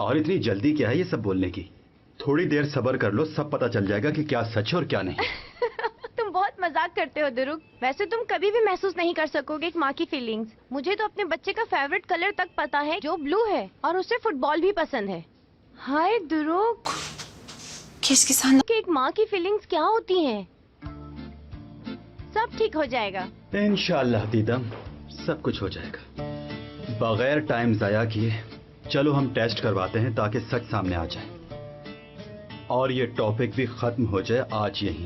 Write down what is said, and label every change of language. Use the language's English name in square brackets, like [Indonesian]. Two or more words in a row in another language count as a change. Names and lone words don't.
[Hindi] और इतनी जल्दी क्या है ये सब बोलने की? थोड़ी देर सब्र कर लो, सब पता चल जाएगा कि क्या सच है और क्या नहीं। तुम बहुत मजाक करते हो दुरुक। वैसे तुम कभी भी महसूस नहीं कर सकोगे एक माँ की फीलिंग्स। मुझे तो अपने बच्चे का फेवरेट कलर तक पता है, जो ब्लू है, और उसे फुटबॉल भी पसंद है। हाय दुरुक, [Turkish] Keşke sen [Hindi] कि एक माँ की फीलिंग्स क्या होती हैं। सब ठीक हो जाएगा। इंशाल्लाह दीदम, सब कुछ हो जाएगा। बगैर टाइम जाया किए चलो हम टेस्ट करवाते हैं ताकि सच सामने आ जाए और ये टॉपिक भी खत्म हो जाए आज यहीं।